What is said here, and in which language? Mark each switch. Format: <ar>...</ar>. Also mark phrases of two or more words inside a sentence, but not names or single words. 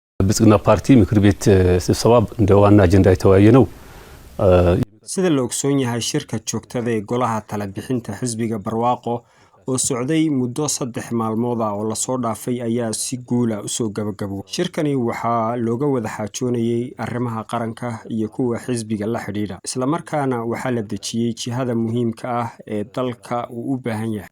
<am>የብልጽግና ፓርቲ ምክር ቤት ስብሰባ እንደ ዋና አጀንዳ የተወያየ ነው።</am> <so>sida la ogsoon yahay shirka joogtada ee golaha tala bixinta xisbiga barwaaqo oo socday muddo 3 maalmood ah oo la soo dhaafay ayaa si guul ah u soo gabagabowday. Shirkani waxaa looga wada xaajoonayay arrimaha qaranka iyo kuwa xisbiga la xidhiidha, isla markaana waxaa la dejiyay jihada muhiimka ah ee dalka uu u baahan yahay.</so>